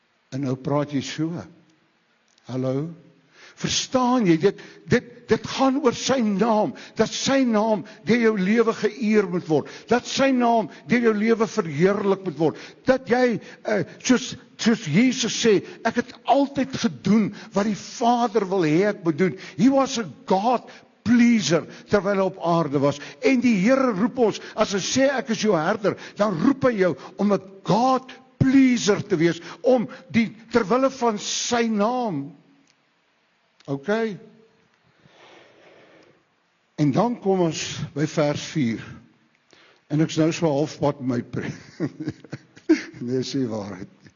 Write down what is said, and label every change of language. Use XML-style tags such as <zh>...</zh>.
<af>En nou praat jy so. Hallo? Verstaan jy, dit gaan oor sy naam, dat sy naam deur jou lewe geëer moet word, dat sy naam deur jou lewe verheerlik moet word, dat jy, soos Jesus sê, ek het altyd gedoen wat die Vader wil hê ek moet doen.</af> <en>He was a God pleaser</en> <af>terwyl hy op aarde was. En die Here roep ons, as hy sê ek is jou herder, dan roep hy jou om 'n God pleaser te wees, om die terwille van sy naam.</af> <en>Okay.</en> <af>En dan kom ons by vers 4. En ek is nou so halfpad my preek. Nee, sê waarheid.</af>